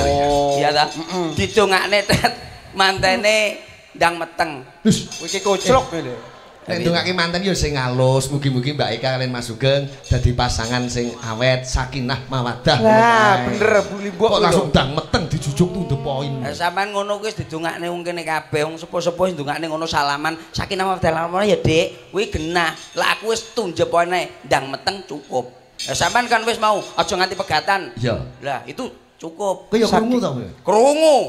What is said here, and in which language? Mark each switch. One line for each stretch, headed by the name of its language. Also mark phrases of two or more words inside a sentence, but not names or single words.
Javanese: Iya ta? Didongakne tet mantene ndang meteng. Kowe iki koclok lho. Nek ndongake manten ya sing halus, mugi-mugi Mbak Eka kalian Mas Sugeng dadi pasangan sing awet,
Arabic: سكينة مودة.
Javanese: Lah bener bulimbuk kok langsung ndang meteng dijujuk
English: to the point.
Javanese: Sampeyan ngono kuwi wis didongakne wong kene kabeh, wong sepuh-sepuh ndongakne ngono salaman,
Arabic: سكينة مودة
Javanese: ya Dik. Kuwi genah. Lah aku wis tunjep wae ndang meteng cukup. Lah sampeyan kan wis mau aja nganti pegatan. Iya.
Indonesian: Lah itu cukup.
Javanese: Kowe ya krungu to kowe? Krungu.